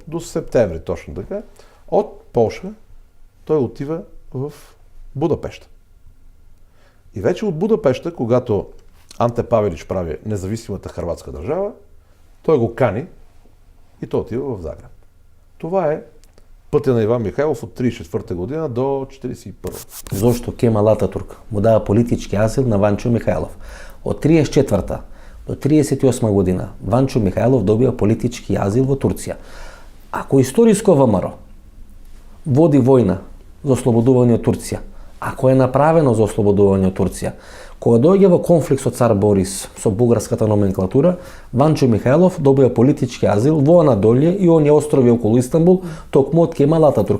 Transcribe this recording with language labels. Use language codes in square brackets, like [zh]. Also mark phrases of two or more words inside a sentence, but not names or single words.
[bg] До септември, точно така. От Полша той отива в Будапешта. И вече от Будапешта, когато Анте Павелич прави независимата хърватска държава, той го кани и той отива в Загреб. Това е пътя на Иван Михайлов от 1934 година до 1941. [mk] Зошто Кемал Ататурк му дава политички азил на Ванчо Михајлов? Од 1934 до 1938 година Ванчо Михајлов добива политички азил во Турција. Ако историско ВМРО води војна за ослободување од Турција, ако е направено за ослободување од Турција, кога дојде во конфликт со цар Борис, со бугарската номенклатура, Ванчо Михајлов добива политички азил во Анадолија и оние острови околу Истанбул, токму од Кемал Ататурк.